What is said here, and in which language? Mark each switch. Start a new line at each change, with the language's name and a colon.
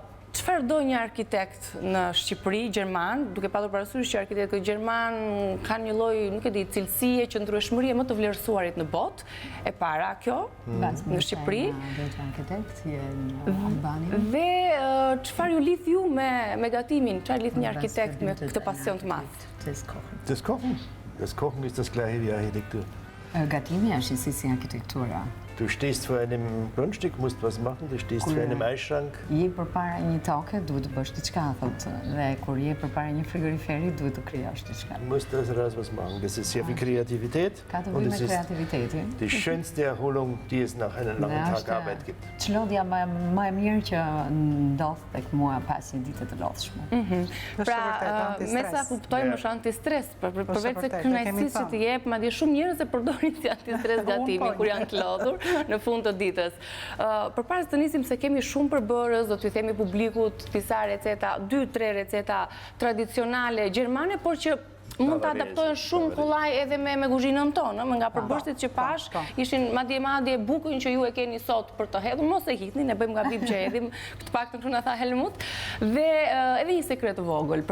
Albanian: Çfarë do një arkitekt në Shqipëri, gjerman, duke patur parasysh që arkitektët gjerman kanë një lloj, nuk e di, cilësie, qëndrueshmërie më të vlerësuarit në botë, e para kjo në Shqipëri. Dhe çfarë ju lidh ju me gatimin? Çfarë lidh një arkitekt me këtë pasion të madh?
German: Das Kochen. Das Kochen ist das gleiche wie Architektur.
Albanian: Gatimi është si arkitektura.
German: Du stehst vor einem Grundstück, musst was machen, du stehst vor einem Eisschrank.
Albanian: Je përpara një toke, duhet të bësh diçka, thotë. Dhe kur je përpara një frigoriferi, duhet të krijosh diçka.
German: Du musst also raus was machen. Das ist sehr viel Kreativität. Und es ist die schönste Erholung, die es nach einem langen Tag Arbeit gibt.
Albanian: Çlodhja më e mirë që ndodh tek mua pas një dite të lodhshme. Pra, me sa kuptojmë është antistres, përveç se kënaqësisë që të jep, madje shumë njerëz e përdorin si antistres gatimin kur janë të lodhur në fund të ditës. Përpara se të nisim se kemi shumë përbërës, do t'ju themi publikut disa receta, 2-3 receta tradicionale gjermane, por që mund të adaptojnë shumë kollaj edhe me kuzhinën tonë, nga përbërësit që pash, ishin madje bukën që ju e keni sot për të hedhur, mos e hiqni, ne bëjmë gabim që hedhim, këtë paktën kështu na tha Helmut, dhe edhe një sekret të vogël.